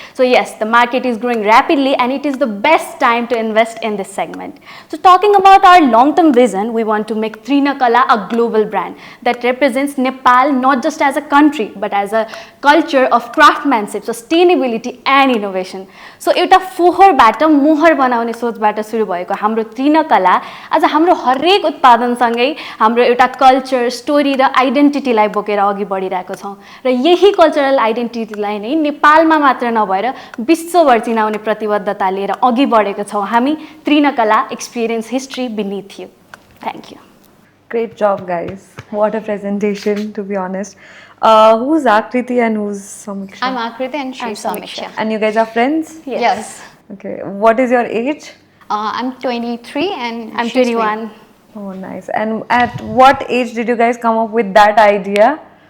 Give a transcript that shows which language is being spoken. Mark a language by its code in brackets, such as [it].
[en] So yes, the market is growing rapidly and it is the best time to invest in this segment. So talking about our long-term vision, we want to make Trina Kala a global brand that represents Nepal not just as a country but as a culture of craftsmanship, sustainability and innovation. [ne] So एउटा फोहोरबाट मोहर बनाउने सोचबाट सुरु भएको हाम्रो Trina कला आज हाम्रो हरेक उत्पादनसँगै हाम्रो एउटा कल्चर, स्टोरी र आइडेन्टिटीलाई बोकेर अघि बढिरहेको छौं र यही कल्चरल आइडेन्टिटीलाई नै नेपालमा मात्र नभएर विश्वभर चिनाउने प्रतिबद्धता लिएर अघि बढेको छौं हामी ट्रिना कला [en] experience history beneath you. Thank you. Great job, guys. What a presentation, to be honest. Who's Aakriti and who's Samikshya? I'm Aakriti and she's Samikshya. And you guys are friends? Yes. Okay. What is your age? I'm 23 and I'm 21. Oh, nice. And at what age did you guys come up with that idea?